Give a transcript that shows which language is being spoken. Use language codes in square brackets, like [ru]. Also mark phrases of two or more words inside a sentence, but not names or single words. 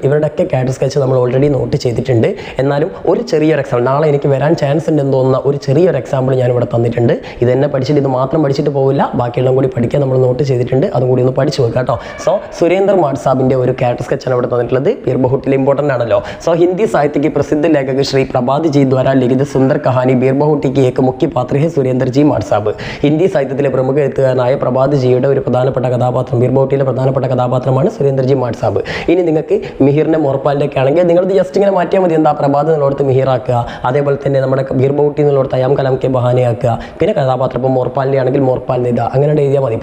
[ml] ഇവരുടെയൊക്കെ [en] character sketch [ml] നമ്മൾ [en] already note [ml] ചെയ്തിട്ടുണ്ട്. എന്നാലും ഒരു ചെറിയൊരു എക്സാമ്പിൾ, നാളെ എനിക്ക് വരാൻ ചാൻസ് ഉണ്ടെന്ന് തോന്നുന്ന ഒരു ചെറിയൊരു എക്സാമ്പിൾ ഞാനിവിടെ തന്നിട്ടുണ്ട്. ഇത് തന്നെ പഠിച്ചിട്ട് ഇത് മാത്രം പഠിച്ചിട്ട് പോകില്ല, ബാക്കിയെല്ലാം കൂടി പഠിക്കാൻ നമ്മൾ നോട്ട് ചെയ്തിട്ടുണ്ട്. അതും കൂടി ഒന്ന് പഠിച്ചു വെക്കാം കേട്ടോ. സോ സുരേന്ദ്ര മാഡ്സാബിൻ്റെ ഒരു ക്യാരക്ടർ സ്കെച്ചാണ് ഇവിടെ തന്നിട്ടുള്ളത്. ബീർ ബഹുട്ടിൽ ഇമ്പോർട്ടൻ്റ് ആണല്ലോ. [hi] സോ ഹിന്दी साहित्य के प्रसिद्ध लेखक श्री प्रभात जी द्वारा लिखित सुंदर कहानी बीर बहुटी की एक मुख्य पात्र है सुरेंद्र जी माड साहब. [ml] ഹിന്ദി സാഹിത്യത്തിലെ പ്രമുഖ എഴുത്തുകാരനായ പ്രഭാത് ജിയുടെ ഒരു പ്രധാനപ്പെട്ട കഥാപാത്രം, ബീർ ബഹുട്ടിയിലെ പ്രധാനപ്പെട്ട കഥാപാത്രമാണ് സുരേന്ദ്രജി മാഡ് സാബ്. ഇനി നിങ്ങൾക്ക് മിഹിറിൻ്റെ മോർപാലിൻ്റെ ഒക്കെ ആണെങ്കിൽ നിങ്ങളിത് ജസ്റ്റ് ഇങ്ങനെ മാറ്റിയാൽ മതി. എന്താ, പ്രഭാത് എന്നുള്ളടത്ത് മിഹിറാക്കുക, അതേപോലെ തന്നെ നമ്മുടെ ബീർ ബഹുട്ടി എന്നുള്ളടത്ത് അയാം കലാം കെ ബഹാനയാക്കുക. പിന്നെ കഥാപാത്രം ഇപ്പോൾ മോർപാലിൻ്റെ ആണെങ്കിൽ മോർപാലിൻ്റെ ഇതാ, അങ്ങനെ എഴുതിയാൽ മതി.